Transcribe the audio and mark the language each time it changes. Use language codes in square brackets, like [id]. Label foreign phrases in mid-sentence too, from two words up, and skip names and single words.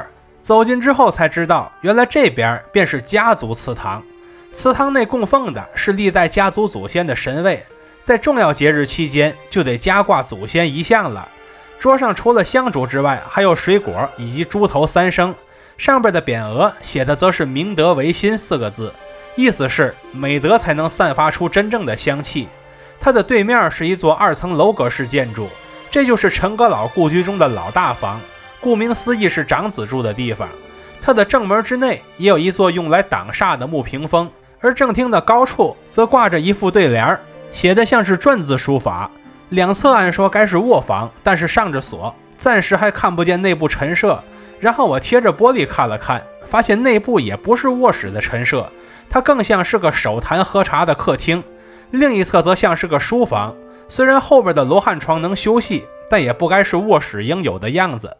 [zh] 走近之後才知道，原來這邊便是家族祠堂。祠堂內供奉的是歷代家族祖先的神位，在重要節日期間就得加掛祖先遺像了。桌上除了香燭之外，還有水果以及豬頭3牲，上邊的匾額寫的則是明德維新4 個字，意思是美德才能散發出真正的香氣。它的对面是一座2層樓閣式建築，這就是陳閣老故居中的老大房，顧名思義是長子住的地方。它的正門之內也有一座用來擋煞的木屏風，而正廳的高處則掛着一副对联，寫的像是篆字書法。兩側按說該是臥房，但是上着鎖，暫時還看不見內部陳設。然後我貼着玻璃看了看，發現內部也不是臥室的陳設，它更像是個手談喝茶的客廳。另一側則像是個書房， 雖然後邊的羅漢床能休息，但也不該是臥室應有的樣子。